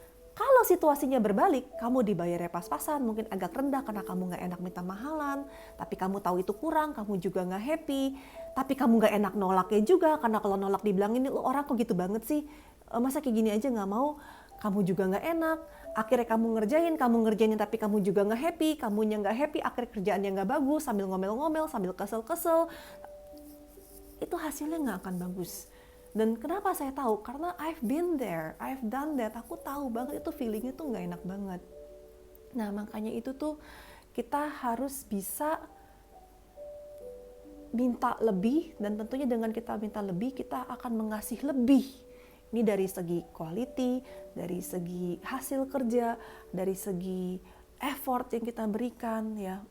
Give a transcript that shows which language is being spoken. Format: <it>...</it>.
<id>Kalau situasinya berbalik, kamu dibayarnya pas-pasan, mungkin agak rendah karena kamu gak enak minta mahalan, tapi kamu tahu itu kurang, kamu juga gak happy, tapi kamu gak enak nolaknya juga, karena kalau nolak dibilang ini lo orang kok gitu banget sih, masa kayak gini aja gak mau, kamu juga gak enak, akhirnya kamu ngerjain tapi kamu juga gak happy, kamunya gak happy, akhirnya kerjaannya gak bagus, sambil ngomel-ngomel, sambil kesel-kesel, itu hasilnya gak akan bagus. Dan kenapa saya tahu? Karena</id> <en>I've been there, I've done that.</en> <id>Aku tahu banget itu feelingnya tuh gak enak banget. Nah makanya itu tuh kita harus bisa minta lebih, dan tentunya dengan kita minta lebih, kita akan mengasih lebih. Ini dari segi quality, dari segi hasil kerja, dari segi effort yang kita berikan ya.</id>